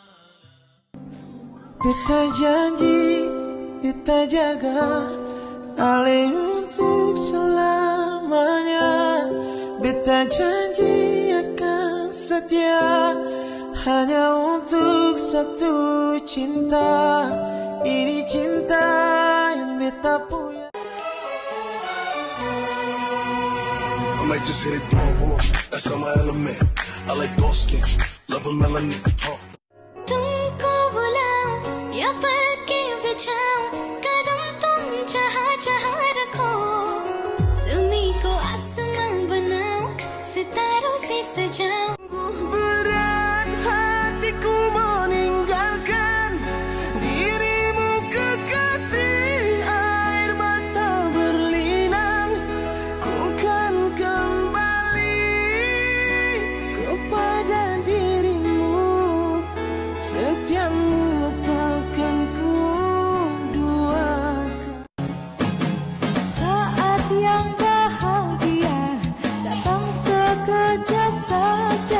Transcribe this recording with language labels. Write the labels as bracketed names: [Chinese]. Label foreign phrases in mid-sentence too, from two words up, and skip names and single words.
[Malay] Kita janji, kita jaga alih untuk selamanya. Beta janji akan setia hanya untuk satu cinta. Ini cinta yang beta punya. [English] I might just hit it through, that's on my element. I like dark skin, [Hindi] तुमको बुलाऊं या पल के बिछाऊं कदम तुम जहाँ रखो ज़मीं को आसमां बनाऊं सितारों से सजाऊं [Malay] Berat hatiku meninggalkan dirimu kekasih air mata berlinang ku kan kembali kepada dirimu setiamu takkan ku duakan saat yang bahagia datang sekejap saja.